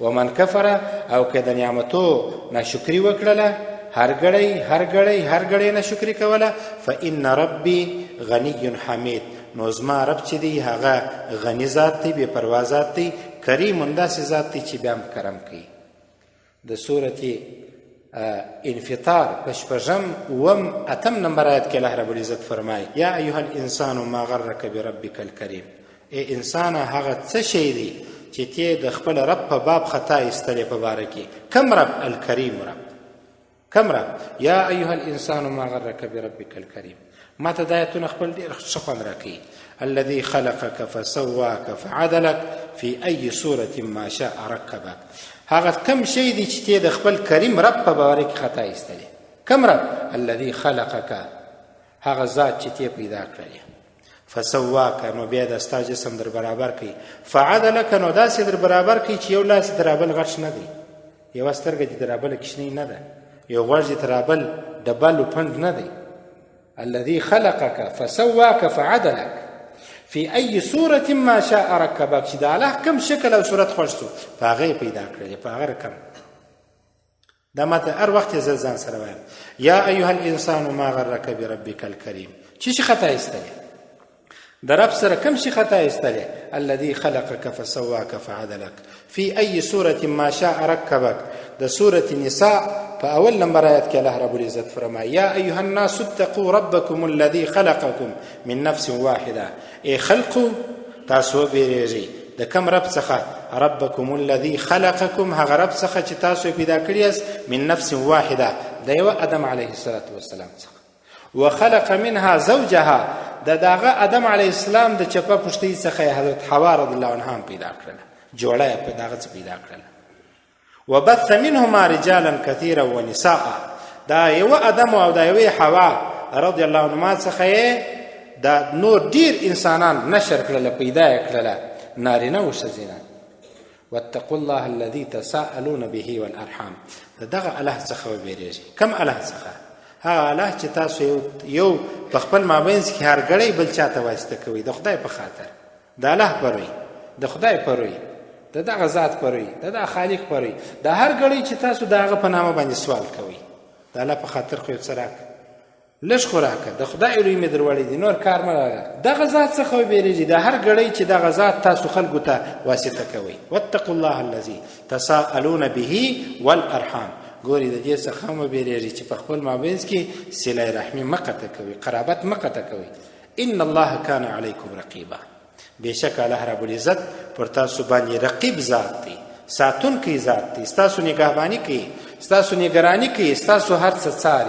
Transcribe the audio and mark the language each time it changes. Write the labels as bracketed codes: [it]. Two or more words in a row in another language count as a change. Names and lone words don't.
[ar] ومن کفر [ps] او که د نعمتو ناشکري وکړله، هر ګړی ناشکري کوله، [ar] فان ربي غنی حمید، [ps] نو زما رب چې دی هغه غنی ذات دی، بې پروا ذات دی، کریم داسې ذات دی چې بیا هم کرم کوي. د سورة انفطار په 8 نمبر آیت کې الله [ar] رب العزت [ps] فرمایي [ar] یا ایها الانسان ما غرک بربک الکریم، [ps] ای انسان هغه څه شی دی چې ته د خپل رب په باب خطا ایستلې په باره کې. کم رب؟ الکریم رب. کم رب؟ [ar] یا ایها الانسان ما غرک بربک الکریم. [ps] ما ته د آیتونه خپل ډېر ښه خوند راکوي. [ar] الذي خلقك فسواك فعدلك في أي صورة ما شاء ركبك. [ps] هغه کم شی دی چې ته د خپل کریم رب په باره کې خطا ایستلې. کم رب؟ [ar] الذي خلقك، [ps] هغه ذات چې ته پیدا کړی. فسواک، نو بیا د ستا جسم در برابر کوي. فعدلک، نو داسې در برابر کوي چې یو لاس در بل غټ نه دی، یوه سترګه دې در بله کوچنۍ نه ده، یو غوږ دې تر بل ډبل و پنډ نه دی. [ar] الذي خلقك فسواك فعدلك في أي صورة ما شاء ركبك، [ps] چې د الله کم شکل او صورت خوښ سو په هغه یې پیدا کړی، په هغه رقم. دا ماته هر وخت زه ځان سره وایم [ar] یا ایها الانسان ما غرک بربک الکریم. [ps] چې شي خطا ایستلې د رب سره کم شي خطا ایستلې. [ar] الذي خلقك فسواك فعدلك في أي صورة ما شاء ركبك. [ps] د سورة النساء په اول نمبر آیت کې الله [ar] رب العزت [ps] فرمایي [ar] یا ایها الناس اتقوا ربکم الذي خلقکم من نفس واحده، [ps] ای خلقو تاسو بیریږئ د کم رب څخه؟ [ar] ربکم الذي خلقکم، [ps] هغه رب څخه چې تاسو پیدا کړی یاست، [ar] من نفس واحده، [ps] د یوه آدم [ar] علیه السلام [ps] څخه. [ar] وخلق منها زوجها، [ps] د دغه آدم [ar] علیه السلام [ps] د چپه پشتۍ څخه حضرت حوا [ar] رضی الله عنها [ps] پیدا کړله، جوړه یې په دغه څه پیدا کړله. [ar] وبث منهما رجالا كثيرا ونساء، [ps] دا یو آدم او دا یو حوا [ar] رضی الله عنهما [ps] څخه دا نور ډیر انسانان نشر کړل، پیدا یې کړل، نارینه او ښځینه. [ar] واتقوا الله الذي تساءلون به والارحام، [ps] دغه الله څخه وبېرېږئ. کم الله څخه؟ هغه الله چې تاسو یو په خپل مابینځ کې هر ګړی بل چاته واسطه کوئ، د خدای په خاطر، د الله پروي، د خدای پروي، د دغه ذات پروي، د دغه خالق پروي، د هر ګړی چې تاسو د هغه په نامه باندې سوال کوئ. د الله په خاطر خو یو څه راکړه، لږ خو راکړه، د خدای روی مې در وړی دی، نور کار مه راغله. دغه ذات څخه وبېرېږئ، د هر ګړی چې دغه ذات تاسو خلکو ته واسطه کوئ. [ar] واتقوا الله الذي تساءلون به والارحام. [ps] ګوري د دې څخه هم وبېرېږئ چې په خپل مابینځ کې صله رحمي مه قطع کوئ، قرابت مه قطع کوئ. [ar] ان الله کان علیکم رقیبا، [ps] بېشکه الله [ar] رب العزت [ps] پر تاسو باندې رقیب ذات دی، ساتونکی ذات دی، ستاسو نگهباني کوي، ستاسو نگراني کوي، ستاسو هر څه څاري.